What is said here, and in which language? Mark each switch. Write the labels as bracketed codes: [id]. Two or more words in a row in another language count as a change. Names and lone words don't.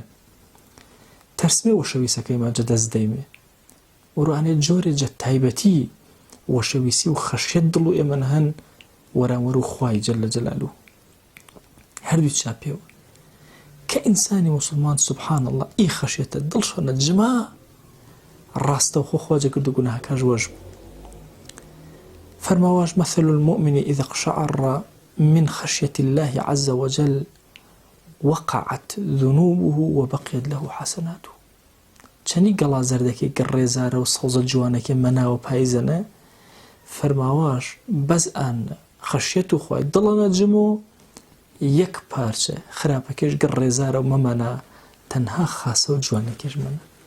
[hac] تەرسمێ وەشەویسەکەیمان جە دەست دەیمێ وڕوانێ جۆرێ جە تایبەتی وەشەویسی و خەشیەت دڵ و ئێمە هەن وەرانوەر و خوای جەلە جەلالوه هەردووی چا پێوە کە ئینسانی مسلمان [ar] سبحان الله [hac] ئی خەشیەتە دڵشەنە جما ڕاستە و خۆ خواجە کرد و گوناهاکاش وەش بوو. [ar] فەرماواش مثل المؤمن إذا اقشعر من خشية الله عز وجل وقعت ذنوبه وبقيت له حسناته. [hac] چەنی گەڵا زەردەکەی گەڕێزارە و سەوزە جوانەکەی مەناوە پاییزەنە فەرماواش بەس ئان خەشیەت و خوای دڵەنە جمۆ یەک پارچە خراپەکەش گەڕێزارە و مەمەنە تەنها خاسە و جوانەکەش منە.